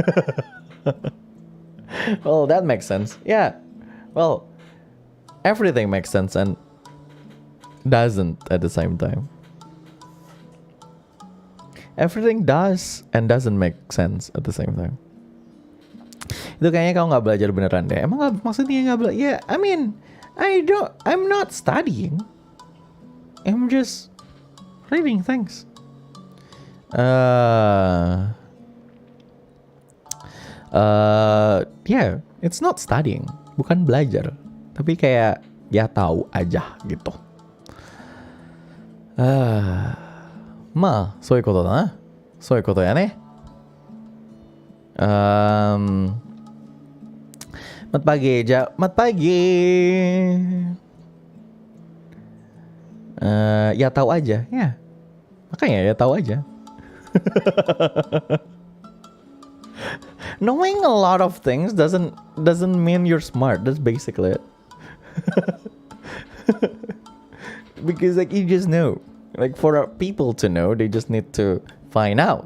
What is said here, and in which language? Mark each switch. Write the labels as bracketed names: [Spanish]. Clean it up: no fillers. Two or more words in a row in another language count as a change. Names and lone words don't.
[English] Well, that makes sense. Yeah. Well, everything makes sense and doesn't at the same time. Everything does and doesn't make sense at the same time. [Indonesian] Itu kayaknya kau nggak belajar beneran deh. Emang gak, maksudnya nggak belajar? [English] Yeah, I mean, I'm not studying. I'm just reading things. Yeah, it's not studying, [Indonesian] bukan belajar, tapi kayak ya tahu aja gitu. [Japanese] まあそういうことだな。そういうことやね。 [Indonesian] Mat pagi, mat pagi. Ya tahu aja, ya. Makanya ya tahu aja. [English] Knowing a lot of things doesn't mean you're smart. That's basically it. Because like you just know. Like for people to know, they just need to find out.